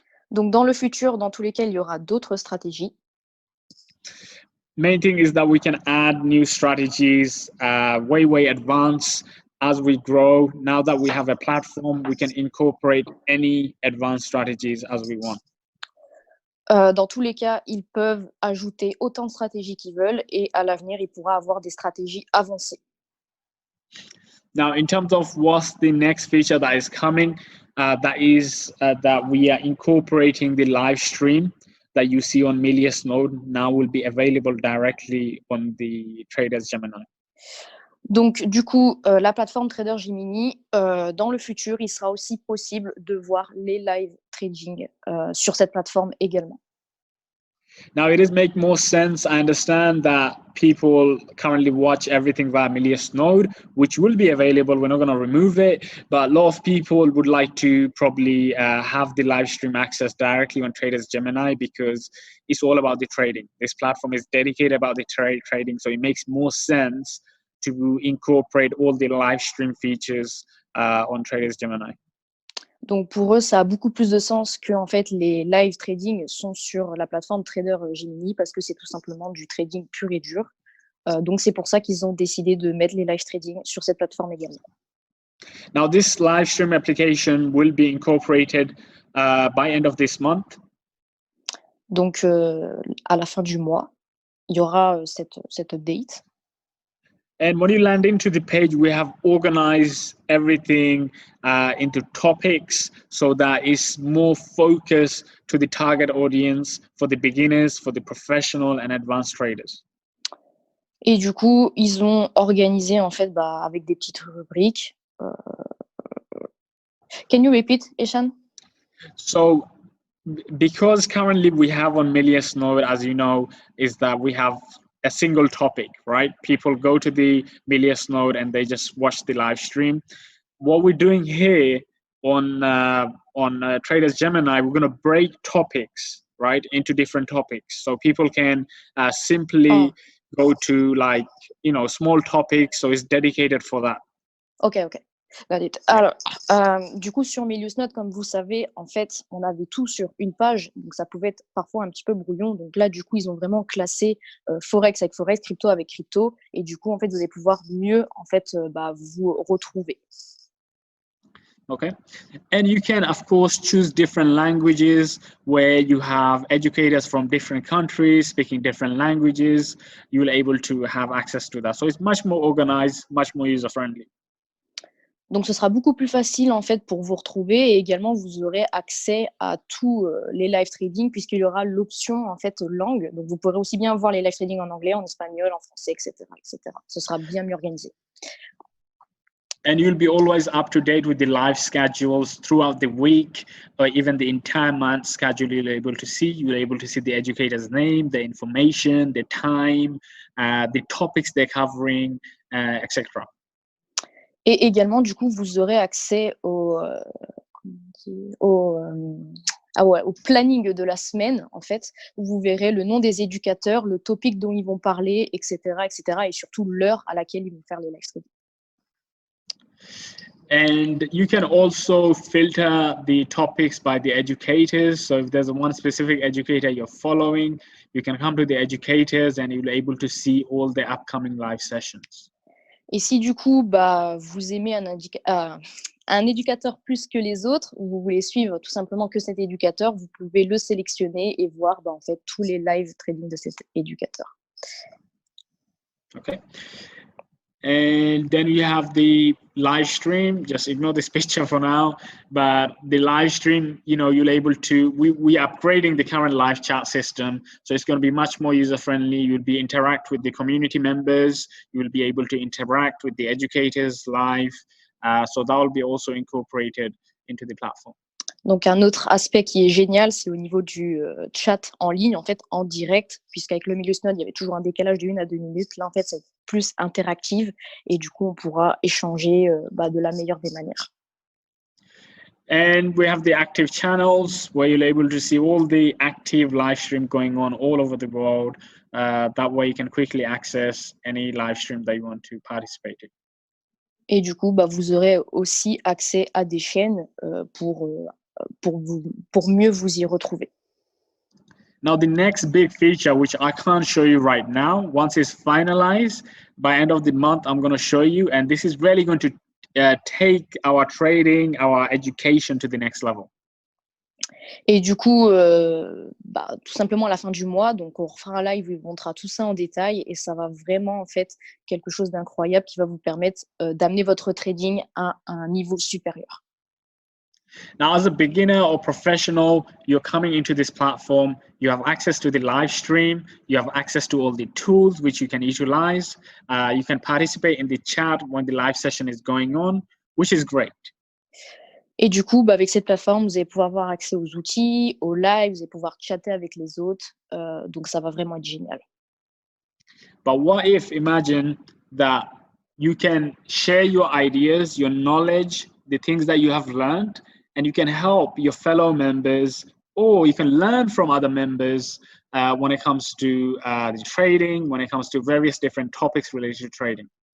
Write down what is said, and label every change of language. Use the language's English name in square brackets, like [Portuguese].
[French] Donc, dans le futur, dans tous les cas, il y aura d'autres stratégies. [English] Main thing is that we can add new strategies way advanced as we grow. Now that we have a platform, we can incorporate any advanced strategies as we want. [French] Dans tous les cas, ils peuvent ajouter autant de stratégies qu'ils veulent et à l'avenir, ils pourront avoir des stratégies avancées. [English] Now, in terms of what's the next feature that is coming, that we are incorporating the live stream that you see on Milius Node now will be available directly on the Traders Gemini. [French] Donc, du coup, la plateforme Trader Gemini, dans le futur, il sera aussi possible de voir les live trading sur cette plateforme également. [English] Now, it does make more sense. I understand that people currently watch everything via Milius Node, which will be available. We're not going to remove it, but a lot of people would like to probably have the live stream access directly on Traders Gemini because it's all about the trading. This platform is dedicated about the trading, so it makes more sense to incorporate all the live stream features on Traders Gemini. [French] Donc, pour eux, ça a beaucoup plus de sens que en fait, les live trading sont sur la plateforme Trader Gemini parce que c'est tout simplement du trading pur et dur. Donc, c'est pour ça qu'ils ont décidé de mettre les live trading sur cette plateforme également. [English] Now, this live stream application will be incorporated by end of this month. [French] Donc, à la fin du mois, il y aura cette update. [English] And when you land into the page, we have organized everything into topics so that it's more focused to the target audience for the beginners, for the professional and advanced traders. [French] Et du coup, ils ont organisé en fait avec des petites rubriques. [English] Can you repeat, Eshan? So because currently we have on Milius Node, as you know, is that we have a single topic, right? People go to the Milius Node and they just watch the live stream. What we're doing here on Traders Gemini, we're going to break topics, right, into different topics. So people can simply go to small topics. So it's dedicated for that. Ok. Got it. [French] Alors, du coup, sur Milius Node, comme vous savez, en fait, on avait tout sur une page, donc ça pouvait être parfois un petit peu brouillon. Donc là, du coup, ils ont vraiment classé Forex avec Forex, crypto avec crypto, et du coup, en fait, vous allez pouvoir mieux, en fait, vous retrouver. [English] Okay, and you can, of course, choose different languages where you have educators from different countries speaking different languages. You will be able to have access to that. So it's much more organized, much more user-friendly. [French] Donc, ce sera beaucoup plus facile, en fait, pour vous retrouver, et également, vous aurez accès à tous les live trading puisqu'il y aura l'option, en fait, langue. Donc, vous pourrez aussi bien voir les live trading en anglais, en espagnol, en français, etc., etc. Ce sera bien mieux organisé. [English] And you'll be always up to date with the live schedules throughout the week, or even the entire month schedule. You'll be able to see. You'll be able to see the educator's name, the information, the time, the topics they're covering, etc. [French] Et également, du coup, vous aurez accès au planning de la semaine, en fait, où vous verrez le nom des éducateurs, le topic dont ils vont parler, etc., et surtout l'heure à laquelle ils vont faire le live stream. [English] And you can also filter the topics by the educators. So if there's one specific educator you're following, you can come to the educators and you'll be able to see all the upcoming live sessions. [French] Et si du coup, vous aimez un éducateur plus que les autres, ou vous voulez suivre tout simplement que cet éducateur, vous pouvez le sélectionner et voir en fait tous les live trading de cet éducateur. [English] Okay. And then you have the live stream. Just ignore this picture for now, but the live stream, you're able to, we upgrading the current live chat system. So it's going to be much more user-friendly. You'll be interact with the community members. You will be able to interact with the educators live. So that will be also incorporated into the platform. [French] Donc, un autre aspect qui est génial, c'est au niveau du chat en ligne, en fait, en direct, puisqu'avec le Milius Node, il y avait toujours un décalage de 1 à 2 minutes. Là, en fait, c'est plus interactive et du coup, on pourra échanger de la meilleure des manières. [English] And we have the active channels where you're able to see all the active live stream going on all over the world. That way, you can quickly access any live stream that you want to participate in. [French] Et du coup, vous aurez aussi accès à des chaînes pour mieux vous y retrouver. [English] Now, the next big feature, which I can't show you right now, once it's finalized, by end of the month, I'm going to show you. And this is really going to take our trading, our education to the next level. [French] Et du coup, tout simplement à la fin du mois, donc on refera un live où il montrera tout ça en détail et ça va vraiment en fait quelque chose d'incroyable qui va vous permettre d'amener votre trading à un niveau supérieur. [English] Now, as a beginner or professional, you're coming into this platform, you have access to the live stream, you have access to all the tools which you can utilize. You can participate in the chat when the live session is going on, which is great. [French] Et du coup, avec cette plateforme, vous allez pouvoir avoir accès aux outils, aux lives, vous allez pouvoir chatter avec les autres. Donc, ça va vraiment être génial. [English] But what if, imagine that you can share your ideas, your knowledge, the things that you have learned, and you can help your fellow members, or you can learn from other members when it comes to the trading, when it comes to various different topics related to trading.